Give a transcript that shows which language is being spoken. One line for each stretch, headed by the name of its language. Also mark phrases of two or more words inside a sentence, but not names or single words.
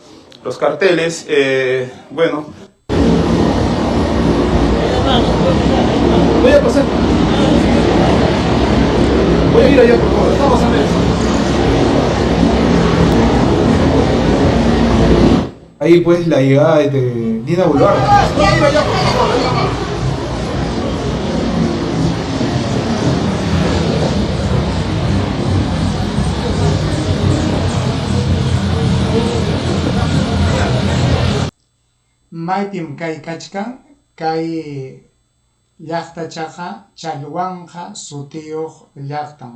Spanish: Los carteles, bueno. Voy a pasar. Voy a ir allá, por favor. Vamos a ver. Ahí pues la llegada de Dina Boluarte. Voy a ir allá, por favor.
Quechua: Maypim kay kachkan, kay llaqtachaqa challwanja sutiyuq llaqtan.